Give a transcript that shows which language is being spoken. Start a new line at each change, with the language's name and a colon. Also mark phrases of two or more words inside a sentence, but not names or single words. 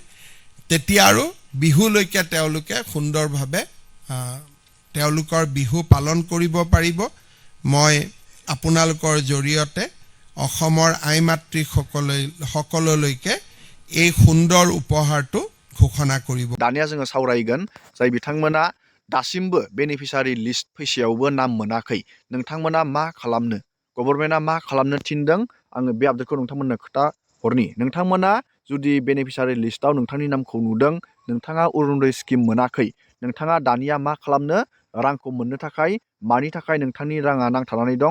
Assamese: তেতিয়া আৰু বিহুলৈকে তেওঁলোকে সুন্দৰভাৱে তেওঁলোকৰ বিহু পালন কৰিব পাৰিব। মই আপোনালোকৰ জৰিয়তে অসমৰ আই মাতৃসকললৈকে এই সুন্দৰ উপহাৰটো ঘোষণা কৰিব।
Bodo: दानिया जोङो सावरायगोन जाय बिथांमोना दासिमबो
English: beneficiary list
Bodo: फैसायावबो नाम मोनाखै। नोंथांमोना मा खालामनो, गभर्नमेन्टआ मा खालामनो थिनदों, आङो बे आपडेटखौ नोंथांमोननो खोथा हरनि। नोंथांमोना जुदि
English: beneficiary listआव
Bodo: नोंथांनि नामखौ नुदों, नोंथाङा अरुणोदय स्किम मोनाखै, नोंथाङा दानिया मा खालामनो, रांखौ मोननो थाखाय मानि थाखाय नोंथांनि राङा नांथानानै दं।